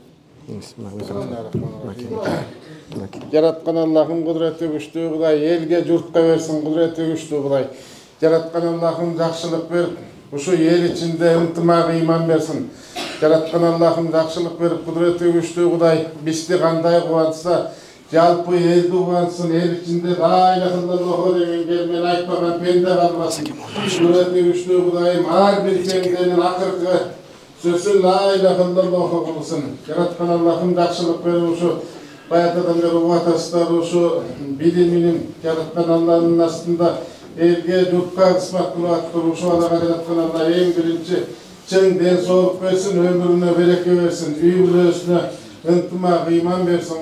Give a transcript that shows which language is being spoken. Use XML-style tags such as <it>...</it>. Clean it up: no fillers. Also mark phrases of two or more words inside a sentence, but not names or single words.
<ky>Жараткан Аллахым кудурети күчтүү Кудай, элге журтка берсин кудурети күчтүү Кудай. Жараткан Аллахым жакшылык берип, ушу эл ичинде ынтымак ыйман берсин. Жараткан Аллахым жакшылык берип, кудурети күчтүү Кудай, бизди кандай кубантса, жалпы элди кубантсын, эл ичинде</ky> <ar>لا إله إلا الله</ar> <ky>деген келмен айтпаган пенде калбасын. Кудурети күчтүү Кудайым, ар бир пенденин акыркы сөзү</ky> <ar>لا إله إلا الله</ar> <ky>кылсын. Жараткан Аллахым жакшылык берип, ушу баятадан бери убатасыздар, ушу билиминин жараткан Алланын астында элге журтка кызмат кылып аттыр. Ушу адага жараткан Алла эң биринчи чың ден соолук берсин, өмүрүнө береке берсин, үй бүлөсүнө ынтымак ыйман берсин.</ky>